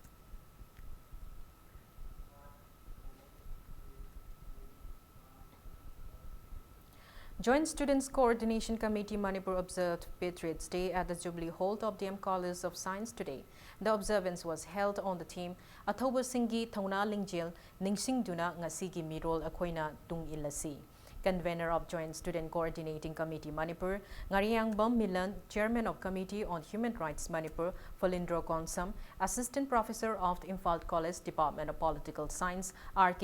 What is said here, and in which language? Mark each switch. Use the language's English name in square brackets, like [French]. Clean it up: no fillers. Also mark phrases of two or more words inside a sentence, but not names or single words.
[English] Joint Students Coordination Committee Manipur observed Patriots Day at the Jubilee Hall of the College of Science today. The observance was held on the theme [Manipuri] Athoba Singhi Thauna Lingjel Ningsing Duna Ngasigi Mirol Akoina Tung Ilasi. [English] Convener of Joint Student Coordinating Committee Manipur, Ngariang Bam Milan, Chairman of Committee on Human Rights Manipur, Folindro Konsam, Assistant Professor of the Imphal College Department of Political Science, R.K.